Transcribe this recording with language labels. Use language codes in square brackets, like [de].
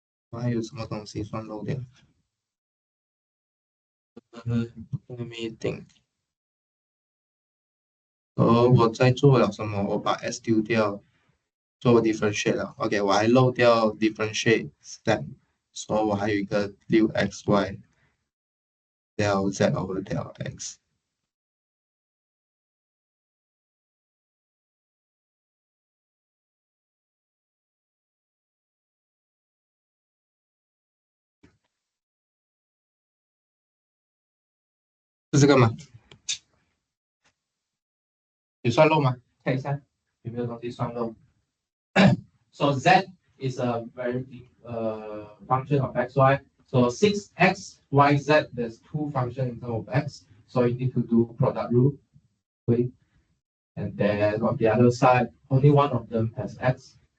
[zh] 我还有什么东西算漏掉？ [en] Let me think. [zh] 我在做了什么？我把 s 丢掉，做 differentiate 了。 OK，我还漏掉 differentiate step，所以我还有一个6xy del z over del x。是这个吗？有算漏吗？看一下有没有东西算漏。 [en] So z is a very function of xy. So 6x, y, z, there's two functions in terms of x. So you need to do product rule. Okay? And then on the other side, only one of them has x.